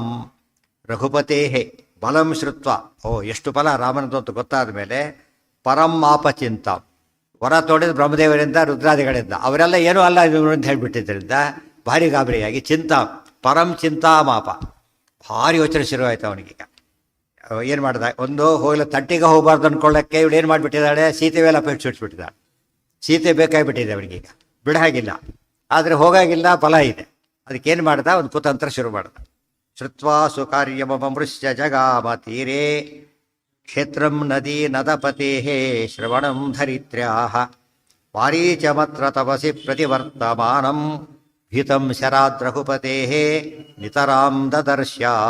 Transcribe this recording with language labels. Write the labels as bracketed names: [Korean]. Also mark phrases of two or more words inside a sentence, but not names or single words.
[Sanskrit] ರಘುಪತೆ ಬಲಂ ಶ್ರುತ್ವ, [Kannada] ಎಷ್ಟು ಬಲ ರಾಮನದು ಅಂತ ಗೊತ್ತಾದ ಮೇಲೆ [Sanskrit] ಪರಂ ಆಪಚಿಂತಾಂ, [Kannada] ವರ ತೋಡಿದ ಬ್ರಹ್ಮದೇವರಿಂದ ರುದ್ರಾದಿಗಳಿಂದ ಅವರೆಲ್ಲ ಏನೂ ಅಲ್ಲ ಇವರು ಅಂತ ಹೇಳಿಬಿಟ್ಟಿದ್ದರಿಂದ ಭಾರಿ ಗಾಬರಿಯಾಗಿ [Sanskrit] ಪರಂ ಚಿಂತಾಮಾಪ, [Kannada] ಭಾರಿ ಯೋಚನೆ ಶುರುವಾಯಿತು ಅವನಿಗೀಗ. ಏನು ಮಾಡ್ದ, ಒಂದು ಹೋಗಲು ತಂಟಿಗೆ ಹೋಗಬಾರ್ದು ಅಂದ್ಕೊಳ್ಳೋಕ್ಕೆ ಇವಳು ಏನು ಮಾಡಿಬಿಟ್ಟಿದ್ದಾಳೆ, ಸೀತೆ ಮೇಲೆ ಅಪೇಕ್ಷಿಸ್ಬಿಟ್ಟಿದ್ದಾಳೆ. ಸೀತೆ ಬೇಕಾಗಿಬಿಟ್ಟಿದೆ ಅವನಿಗೀಗ, ಬಿಡಾಗಿಲ್ಲ. ಆದರೆ ಹೋಗಾಗಿಲ್ಲ, ಫಲ ಇದೆ. ಅದಕ್ಕೇನು ಮಾಡ್ದ, ಒಂದು ಕುತಂತ್ರ ಶುರು ಮಾಡ್ದ. [Sanskrit] ಶ್ರುತ್ವಾ ಸುಕಾರ್ಯಮೃಶ್ಯ ಜಗಾಮ ತೀರೇ ಕ್ಷೇತ್ರಂ ನದಿ ನದಪತೆ ಶ್ರವಣಂ ಧರಿತ್ರ್ಯಾಹ ವಾರೀಚಮತ್ರ ತಪಸಿ ಪ್ರತಿವರ್ತಮಾನಂ ಭೀತಂ ಶರಾತ್ ರಘುಪತೆ ನಿತರಾಂ ದದರ್ಶ್ಯ.